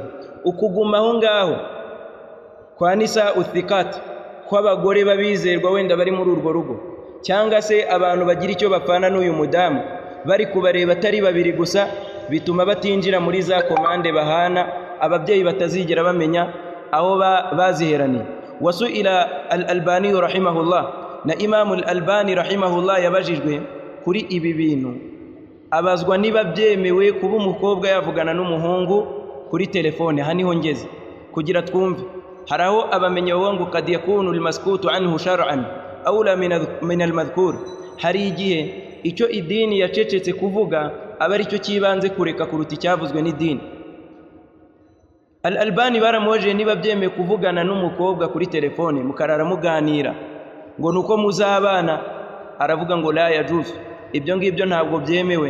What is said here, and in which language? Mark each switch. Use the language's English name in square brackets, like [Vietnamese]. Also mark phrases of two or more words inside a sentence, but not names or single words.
[Kinyarwanda] Ukuguma aho ngaho kwa nisa uthikat, kw'abagore babizerwa wenda bari muri urwo rugo, cyangwa se abantu bagira icyo bapfana n'uyu mudamu bari kubareba atari babiri gusa, bituma batinjira muri za komande bahana, ababyeyi batazigera bamenya aho baziheraniye. Wasuila al-Albani rahimahullah, na Imam al-Albani rahimahullah yabajijwe kuri ibi bintu, abazwa niba byemewe kuba umukobwa yavugana n'umuhungu kuri telefone. Haniho ngeze kugira twumve. Hari aho abamenye ngo [Arabic] قد يكون المسكوت عنه شرعا أولى من المذكور, [Kinyarwanda] hari igihe icyo idini yacecetse kuvuga aba ari cyo kibanze kureka kuruta icyavuzwe n'idini. Al-Albani baramubajije niba byemeye kuvugana n'umukobwa kuri telefone mukarara muganira ngo nuko muzabana, aravuga ngo [Arabic] لا يجوز, [Kinyarwanda] ibyo ngibyo ntabwo byemewe.